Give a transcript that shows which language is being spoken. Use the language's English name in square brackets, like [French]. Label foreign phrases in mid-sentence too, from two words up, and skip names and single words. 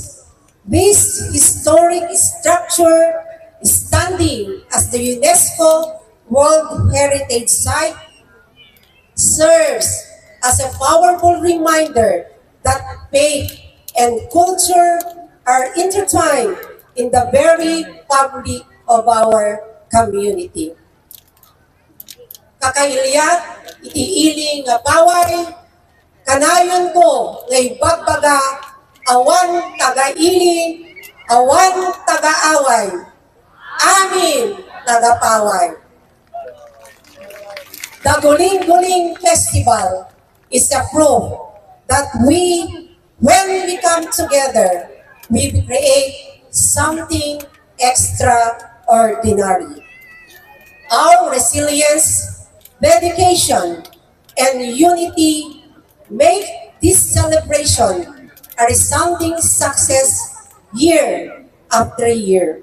[English] This historic structure, standing as the UNESCO World Heritage Site, serves as a powerful reminder that faith and culture are intertwined in the very fabric of our community. [Iloko] Kakailia, itiiling nga Poway, kanayon ko ngay bagbaga, awan tagaili, awan taga-away, amin tagapaway. [English] The Guling-Guling Festival is a proof that when we come together, we create something extraordinary. Our resilience, dedication, and unity make this celebration a resounding success year after year.